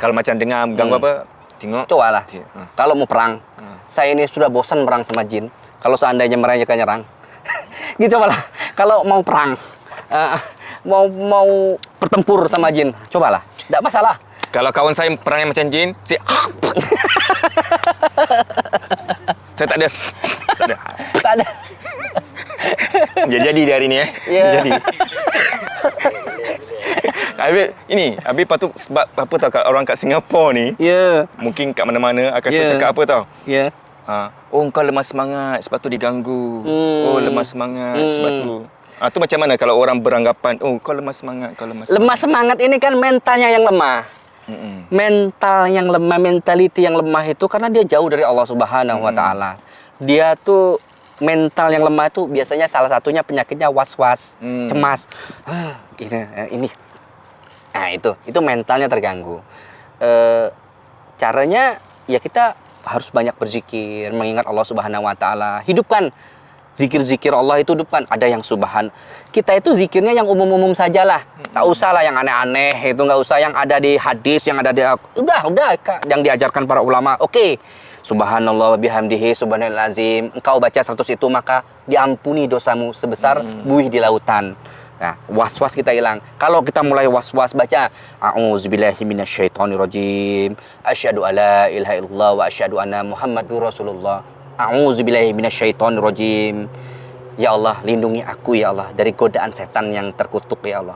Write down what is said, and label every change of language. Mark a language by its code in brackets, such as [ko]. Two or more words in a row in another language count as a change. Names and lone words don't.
[ms] Kalau macam dengar ganggu apa, tengok. [id] Cobalah. Kalau mau perang, saya ini sudah bosan perang sama jin. Kalau seandainya mereka nyerang, gitu cobalah. Kalau mau perang, mau bertempur sama jin, cobalah. Tidak masalah. [ms] Kalau kawan saya perangnya macam jin, saya tak ada. Tak ada. Jadi hari ni Jadi. Habis patut sebab apa tahu kat orang kat Singapura ni. Mungkin kat mana-mana akan selalu cakap apa tahu? Oh, kau lemah semangat sebab tu diganggu. Oh, lemah semangat sebab tu. Tu macam mana kalau orang beranggapan, oh kau lemah semangat, [id] Lemah semangat ini kan mentalnya yang lemah. Mental yang lemah, mentality yang lemah itu karena dia jauh dari [ar] الله سبحانه وتعالى. [id] Dia tuh mental yang lemah itu biasanya salah satunya penyakitnya was-was, cemas. Ini. Nah, itu mentalnya terganggu. Caranya ya kita harus banyak berzikir, mengingat [ar] الله سبحانه وتعالى. [id] Hidupkan zikir-zikir Allah itu depan. Ada yang subhan. Kita itu zikirnya yang umum-umum sajalah. Tak usah lah yang aneh-aneh, itu nggak usah yang ada di hadis, yang ada di udah yang diajarkan para ulama. Oke. [ar] سبحان الله وبحمده سبحان العظيم. [id] Engkau baca 100 itu maka diampuni dosamu sebesar buih di lautan. Nah, was-was kita hilang. Kalau kita mulai was-was baca [ar] أعوذ بالله من الشيطان الرجيم. أشهد أن لا إله إلا الله وأشهد أن محمدا رسول الله. أعوذ بالله من الشيطان الرجيم. [id] Ya Allah, lindungi aku ya Allah dari godaan setan yang terkutuk ya Allah.